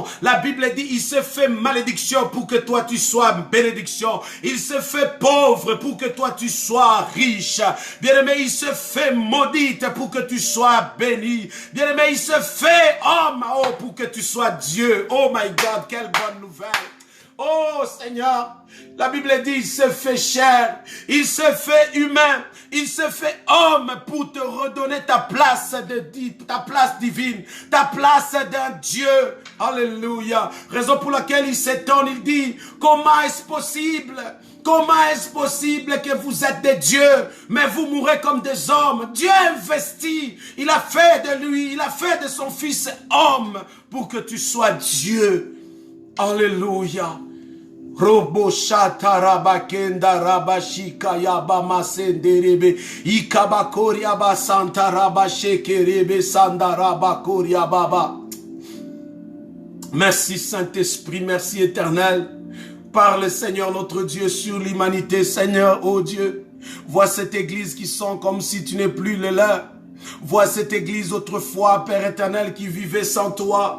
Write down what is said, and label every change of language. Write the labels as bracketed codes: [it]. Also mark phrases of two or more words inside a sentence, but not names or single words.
[fr] La Bible dit, il se fait malédiction pour que toi tu sois bénédiction. Il se fait pauvre pour que toi tu sois riche. Bien-aimé, il se fait maudite pour que tu sois béni. Bien-aimé, il se fait homme pour que tu sois Dieu. [en] Oh my God, [fr] quelle bonne nouvelle. Oh Seigneur, la Bible dit, il se fait chair, il se fait humain, il se fait homme pour te redonner ta place divine, ta place d'un Dieu. Alléluia. Raison pour laquelle il s'étonne, il dit, comment est-ce possible? Comment est-ce possible que vous êtes des dieux, mais vous mourrez comme des hommes? Dieu a investi, il a fait de lui, il a fait de son fils homme pour que tu sois Dieu. Alléluia. Robo shataraba kenda rabashika yaba masenderebe ikabakori yaba santaraba shekerebe sandaraba koria baba. Merci Saint-Esprit, merci Éternel. Parle Seigneur notre Dieu sur l'humanité, Seigneur, oh Dieu. Vois cette église qui sont comme si tu n'es plus le leur. Vois cette église autrefois, Père éternel, qui vivait sans toi.